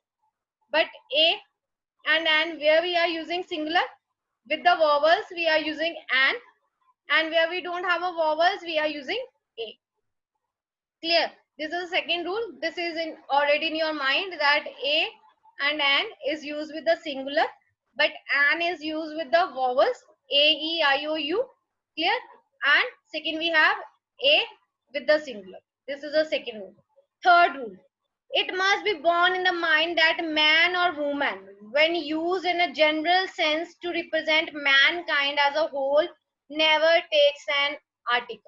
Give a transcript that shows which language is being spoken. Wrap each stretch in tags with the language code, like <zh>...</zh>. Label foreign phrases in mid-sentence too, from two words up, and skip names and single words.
<en>But a and an, where we are using singular with the vowels, we are using an, and where we don't have a vowels, we are using a. Clear? This is the second rule. This is already in your mind, that a and an is used with the singular, but an is used with the vowels a, e, I, o, u. Clear? And second, we have a with the singular. This is the second rule. Third rule. It must be borne in the mind that man or woman, when used in a general sense to represent mankind as a whole, never takes an article.</en>